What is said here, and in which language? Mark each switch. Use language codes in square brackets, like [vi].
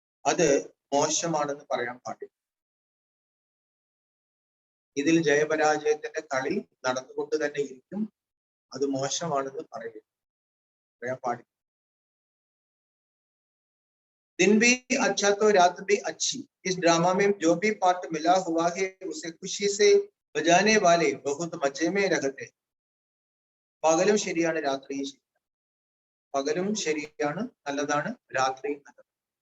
[ml] അത് മോശമാണെന്ന് പറയാൻ പാടില്ല. ഇതിൽ ജയപരാജയത്തിന്റെ കളി നടന്നുകൊണ്ട് തന്നെ ഇരിക്കും, അത് മോശമാണെന്ന് പറയാൻ പാടില്ല. [hi] दिन भी अच्छा तो रात भी अच्छी. इस ड्रामा में जो भी पार्ट मिला हुआ है उसे खुशी से बजाने वाले बहुत मजे में रहते हैं. [ml] പകലും ശരിയാണ്, രാത്രിയും ശരിയാണ്. പകലും ശരിയാണ്, നല്ലതാണ്, രാത്രിയും നല്ലതാണ്.